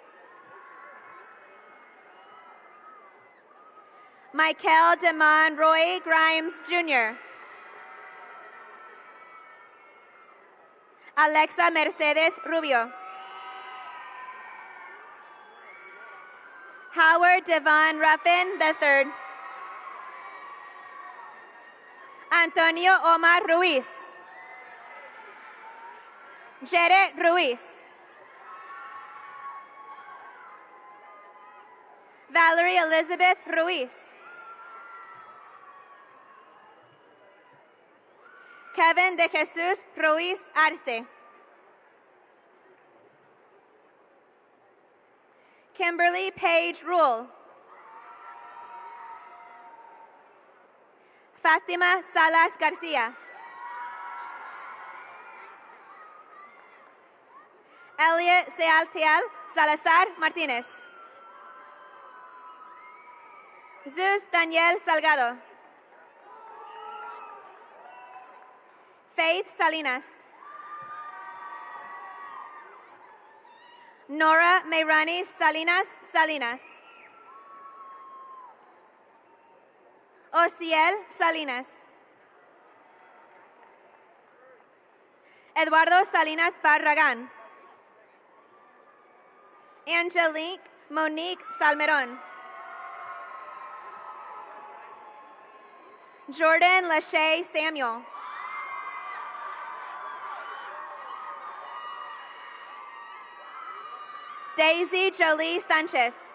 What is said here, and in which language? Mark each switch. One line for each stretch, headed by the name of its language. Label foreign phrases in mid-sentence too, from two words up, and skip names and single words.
English: Michael DeMond Roy Grimes Jr. Alexa Mercedes Rubio. Howard Devon Ruffin III. Antonio Omar Ruiz. Jared Ruiz. Valerie Elizabeth Ruiz. Kevin de Jesus Ruiz Arce. Kimberly Page Rule. Fatima Salas Garcia. Elliot Sealtiel Salazar Martinez. Zeus Daniel Salgado. Faith Salinas. Nora Mayrani Salinas. Ociel Salinas. Eduardo Salinas Barragán. Angelique Monique Salmerón. Jordan Lachey Samuel. Daisy Jolie Sanchez.